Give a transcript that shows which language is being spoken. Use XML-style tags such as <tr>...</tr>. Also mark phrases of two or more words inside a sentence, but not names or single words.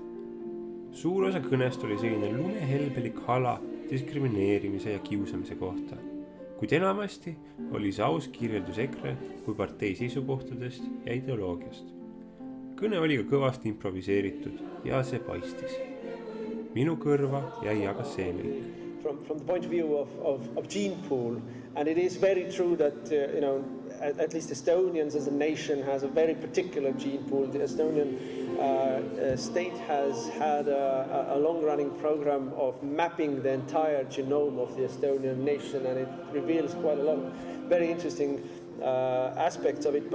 <et>Suur osa kõnest oli selline lumehelbelik hala diskrimineerimise ja kiusamise kohta. Kuid enamasti oli see aus kirjeldus EKRE kui partei seisukohtadest ja ideoloogiast. Kõne oli ka kõvasti improviseeritud ja see paistis. Minu kõrva jäi aga see lõik.</et> <en>From the point of view of gene pool, and it is very true that at least Estonians as a nation has a very particular gene pool. The Estonian state has had a long-running program of mapping the entire genome of the Estonian nation, and it reveals quite a lot of very interesting aspects of it.</en>